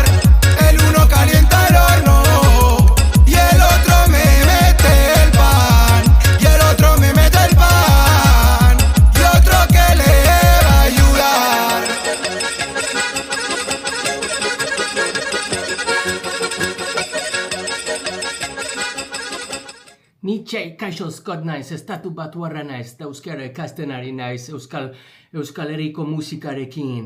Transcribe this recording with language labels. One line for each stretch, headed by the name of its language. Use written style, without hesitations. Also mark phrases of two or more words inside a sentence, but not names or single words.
Spanish: El uno calienta el horno y el otro me mete el pan. Y el otro me mete el pan y otro que le va a ayudar. Nietzsche,
Basque: kaixo Scott naiz, estatu batuarra naiz, da euskara ikasten ari naiz, Euskal Herriko musikarekin.